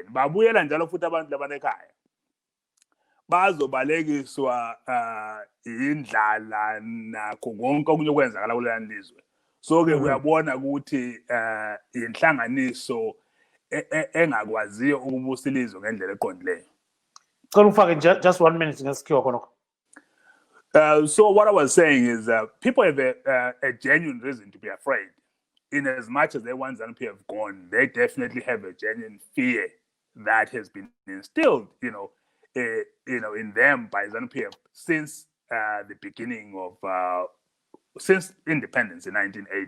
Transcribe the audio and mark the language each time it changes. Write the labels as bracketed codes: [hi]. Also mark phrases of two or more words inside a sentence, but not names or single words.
[nd] Babuyela njalo futhi abantu labanekhaya. Bazobalekiswa indlala nakho konke okunye okwenzakala kuleli lizwe. So ke uyabona ukuthi inhlanganiso engakwaziyo ukubusa ilizwe ngendlela eqondileyo. Cela ufake [en] just 1 minute [nd] ngesikhiwa khonokho. [en] So what I was saying is people have a genuine reason to be afraid. In as much as they want ZANU-PF have gone, they definitely have a genuine fear that has been instilled, in them by ZANU-PF since the beginning of since independence in 1980.